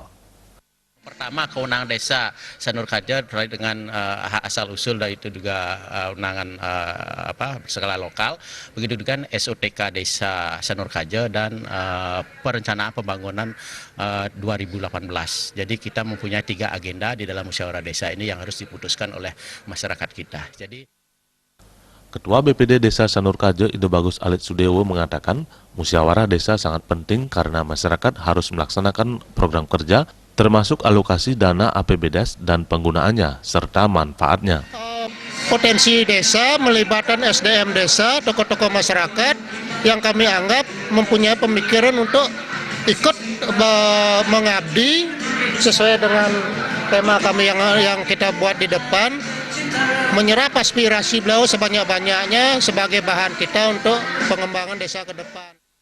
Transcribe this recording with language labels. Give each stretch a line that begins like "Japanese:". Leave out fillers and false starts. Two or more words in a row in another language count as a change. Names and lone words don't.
Indonesian: Pertama, kewenangan Desa Sanur Kaje terkait dengan hak asal-usul dan itu juga kewenangan skala lokal. Begitu juga SOTK Desa Sanur Kaje dan perencanaan pembangunan 2018. Jadi kita mempunyai 3 agenda di dalam musyawarah desa ini yang harus diputuskan oleh masyarakat kita. Jadi Ketua BPD Desa Sanur Kaje, Ide Bagus Alit Sudewo mengatakan, musyawarah desa sangat penting karena masyarakat harus melaksanakan program kerja, termasuk alokasi dana APBDes dan penggunaannya, serta manfaatnya. Potensi desa melibatkan SDM desa, tokoh-tokoh masyarakat yang kami anggap mempunyai pemikiran untuk ikut mengabdi sesuai dengan tema kami yang kita buat di depan, menyerap aspirasi beliau sebanyak-banyaknya sebagai bahan kita untuk pengembangan desa ke depan.